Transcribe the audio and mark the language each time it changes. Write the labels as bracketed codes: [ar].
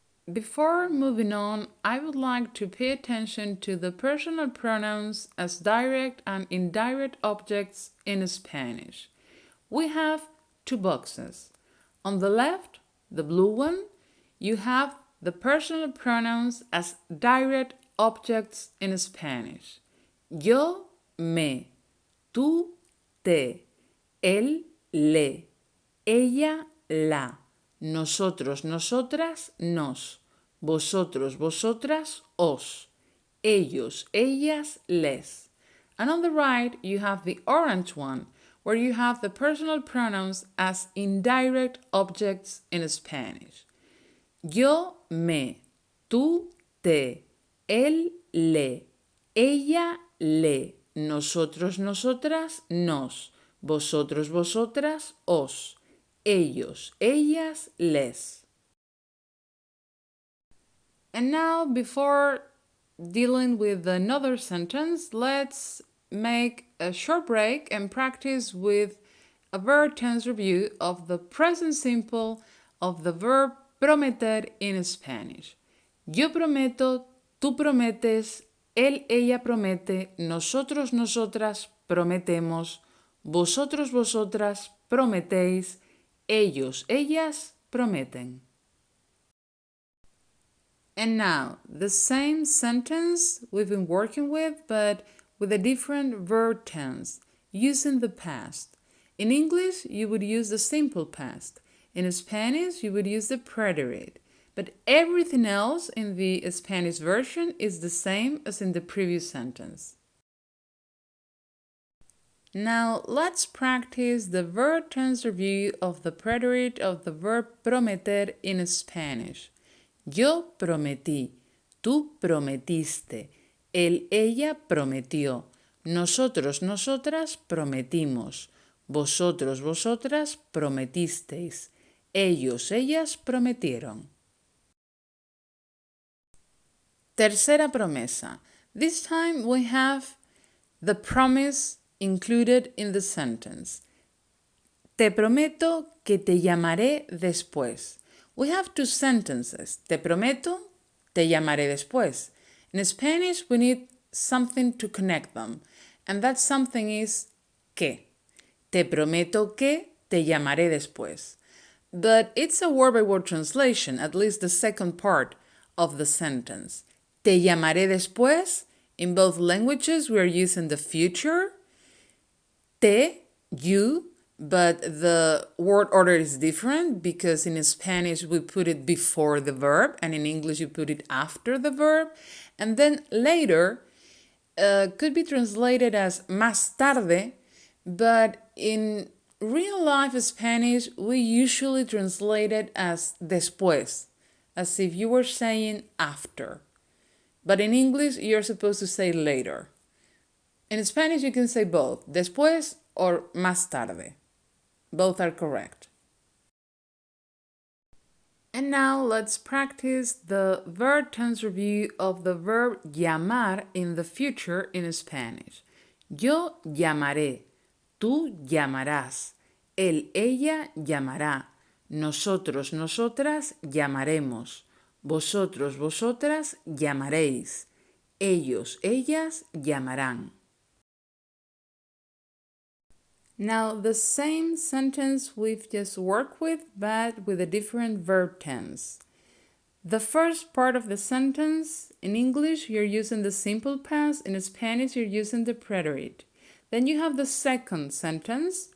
[en] Before moving on, I would like to pay attention to the personal pronouns as direct and indirect objects in Spanish. we have two boxes. On the left, the blue one, you have the personal pronouns as direct objects in Spanish. [es] Yo, me, tú, te, él, le, ella, la, nosotros, nosotras, nos, vosotros, vosotras, os, ellos, ellas, les. [en] And on the right, you have the orange one, where you have the personal pronouns as indirect objects in Spanish. [es] Yo, me, tú, te, él, le, ella, le, nosotros, nosotras, nos, vosotros, vosotras, os, ellos, ellas, les. [en] And now, before dealing with another sentence, let's make a short break and practice with a verb tense review of the present simple of the verb prometer in Spanish. [es] Yo prometo, tú prometes, él, ella promete, nosotros, nosotras prometemos, vosotros, vosotras prometéis, ellos, ellas prometen. [en] And now, the same sentence we've been working with, but with a different verb tense, using the past. In English, you would use the simple past. In Spanish, you would use the preterite. But everything else in the Spanish version is the same as in the previous sentence. Now, let's practice the verb tense review of the preterite of the verb prometer in Spanish. [es] Yo prometí, tú prometiste, él, ella prometió, nosotros, nosotras prometimos, vosotros, vosotras prometisteis, ellos, ellas prometieron. Tercera promesa. [en] This time we have the promise included in the sentence. [es] Te prometo que te llamaré después. [en] We have two sentences. [es] Te prometo, te llamaré después. [en] In Spanish, we need something to connect them. And that something is que. [es] Te prometo que te llamaré después. [en] But it's a word-by-word translation, at least the second part of the sentence. [es] Te llamaré después. [en] In both languages, we are using the future. Te, you, but the word order is different because in Spanish we put it before the verb and in English you put it after the verb. And then later could be translated as más tarde, but in real life Spanish we usually translate it as después, as if you were saying after. But in English you're supposed to say later. In Spanish you can say both, después or más tarde. Both are correct. And now let's practice the verb tense review of the verb llamar in the future in Spanish. [es] Yo llamaré, tú llamarás, él, ella llamará, nosotros, nosotras llamaremos, vosotros, vosotras llamaréis, ellos, ellas llamarán. [en] Now, the same sentence we've just worked with, but with a different verb tense. The first part of the sentence, in English, you're using the simple past. In Spanish, you're using the preterite. Then you have the second sentence.